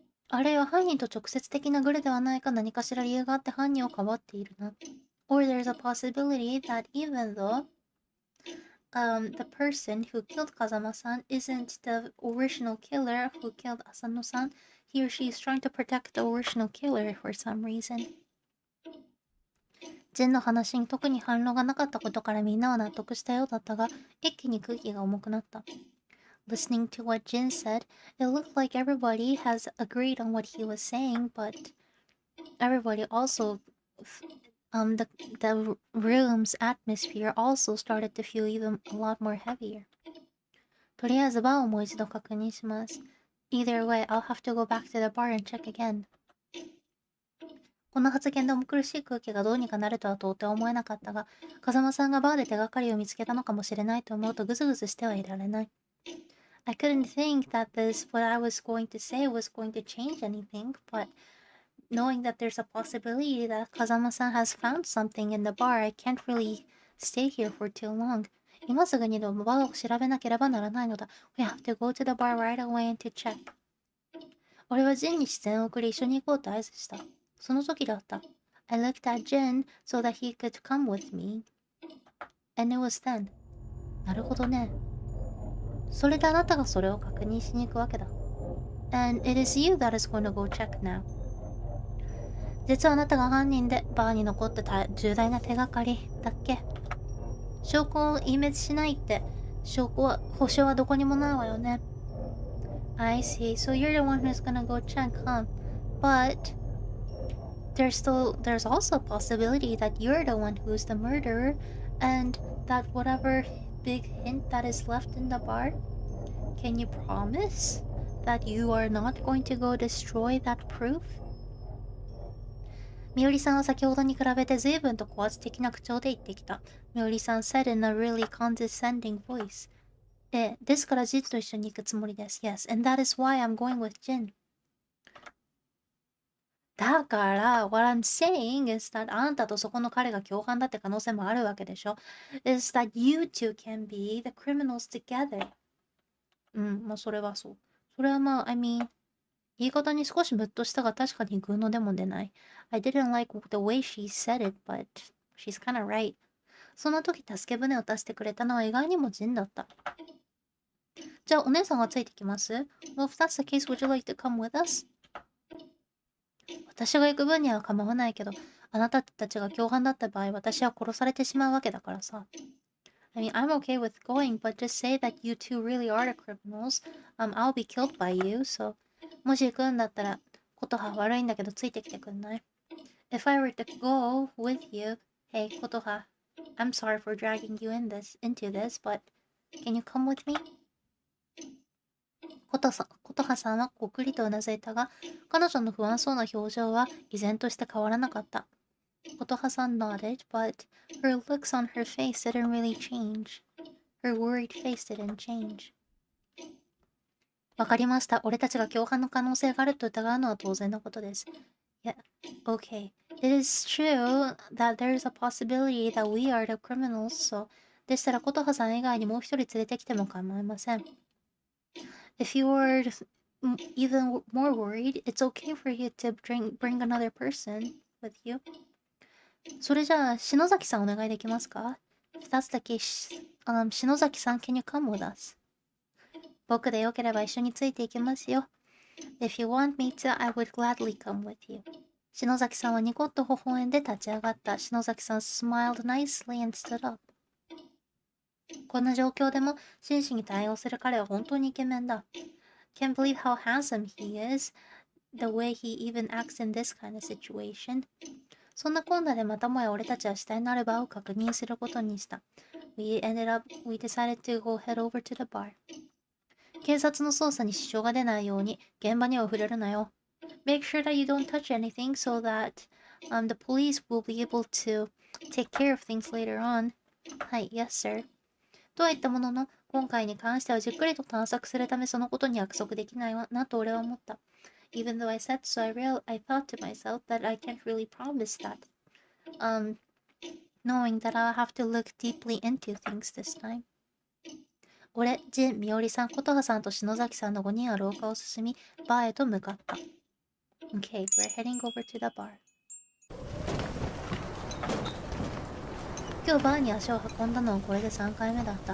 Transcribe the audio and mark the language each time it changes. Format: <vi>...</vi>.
<ja>あるいは犯人と直接的なグルではないか何かしら理由があって犯人をかばっているな。</ja> <en>Or there's a possibility that even though the person who killed Kazama-san isn't the original killer who killed Asano-san, he or she is trying to protect the original killer for some reason.</en> <ja>ジンの話に特に反論がなかったことからみんなは納得したようだったが、一気に空気が重くなった。</ja> <en>Listening to what Jin said, it looked like everybody has agreed on what he was saying, but everybody also, the room's atmosphere also started to feel even a lot more heavier.</en> <ja>とりあえずバーをもう一度確認します。</ja> <en>Either way, I'll have to go back to the bar and check again.</en> <ja>この発言で重苦しい空気がどうにかなるとは到底思えなかったが、風間さんがバーで手がかりを見つけたのかもしれないと思うとグズグズしてはいられない。</ja> <en>I couldn't think that what I was going to say was going to change anything, but knowing that there's a possibility that Kazama-san has found something in the bar, I can't really stay here for too long.</en> <ja>今すぐにでもバーを調べなければならないのだ。</ja> <en>We have to go to the bar right away and to check.</en> <ja>俺はジンに視線を送り一緒に行こうと合図した。その時だった。</ja> <en>I looked at Jin so that he could come with me. And it was then.</en> <ja>なるほどね。それであなたがそれを確認しに行くわけだ。</ja> <en>And it is you that is going to go check now.</en> <ja>実はあなたが犯人でバーに残ってた重大な手がかりだっけ。証拠を隠滅しないって保証はどこにもないわよね。</ja> <en>I see. So you're the one who's gonna go check, huh? But there's also a possibility that you're the one who's the murderer, and that whatever big hint that is left in the bar, can you promise that you are not going to go destroy that proof?</en> <ja>みおりさんは先ほどに比べて随分と高圧的な口調で言ってきた。</ja> <en>みおりさん said in a really condescending voice.</en> <ja>ですからジンと一緒に行くつもりです。</ja> <en>Yes, and that is why I'm going with Jin.</en> <ja>だから、</ja> <en>what I'm saying is that</en> <ja>あんたとそこの彼が共犯だって可能性もあるわけでしょ。</ja> <en>is that you two can be the criminals together.</en> <ja>まあそれはそう。それはまあ、</ja> <en>I mean、</en> <ja>言い方に少しムッとしたが確かにグーのでも出ない。</ja> <en>I didn't like the way she said it, but she's kinda right.</en> <ja>その時助け舟を出してくれたのは意外にもジンだった。じゃあお姉さんがついてきます？</ja> <en>Well, if that's the case, would you like to come with us?</en> <ja>私が行く分には構わないけど、あなたたちが共犯だった場合、私は殺されてしまうわけだからさ。</ja> <en>I mean, I'm okay with going, but just say that you two really are the criminals. I'll be killed by you, so...</en> <ja>もし行くんだったら、ことは悪いんだけどついてきてくんない？</ja> <en>If I were to go with you, hey, ことは、I'm sorry for dragging you into this, but can you come with me?</en> <ja>ことはさんはこくりとうなずいたが、彼女の不安そうな表情は依然として変わらなかった。</ja> <en>ことはさん nodded, but her looks on her face didn't really change. Her worried face didn't change.</en> <ja>わかりました。俺たちが共犯の可能性があると疑うのは当然のことです。</ja> <en>Yeah, okay. It is true that there is a possibility that we are the criminals, so...</en> <ja>でしたら、ことはさん以外にもう一人連れてきても構いません。</ja> <en>If you are even more worried, it's okay for you to bring another person with you.</en> <ja>それじゃあ、篠崎さんお願いできますか？</ja> <en>If that's the case, 篠崎さん、can you come with us?</en> <ja>僕でよければ一緒についていきますよ。</ja> <en>If you want me to, I would gladly come with you.</en> <ja>篠崎さんはニコッと微笑んで立ち上がった。</ja> <en>篠崎さん smiled nicely and stood up.</en> <ja>こんな状況でも真摯に対応する彼は本当にイケメンだ。</ja> <en>Can't believe how handsome he is. The way he even acts in this kind of situation.</en> <ja>そんなこんなでまたもや俺たちは死体のある場を確認することにした。</ja> <en>We decided to go head over to the bar.</en> <ja>警察の捜査に支障が出ないように現場には触れるなよ。</ja> <en>Make sure that you don't touch anything so that the police will be able to take care of things later on.</en> <ja>はい、</ja> <en>yes sir.</en> <ja>とは言ったものの、今回に関してはじっくりと探索するためそのことに約束できないわなと俺は思った。</ja> <en>Even though I said so, I thought to myself that I can't really promise that. Knowing that I'll have to look deeply into things this time.</en> <ja>俺、ジン、ミオリさん、琴葉さんと篠崎さんの5人は廊下を進み、バーへと向かった。</ja> <en>Okay, we're heading over to the bar.</en> <ja>今日バーに足を運んだのはこれで3回目だった。</ja>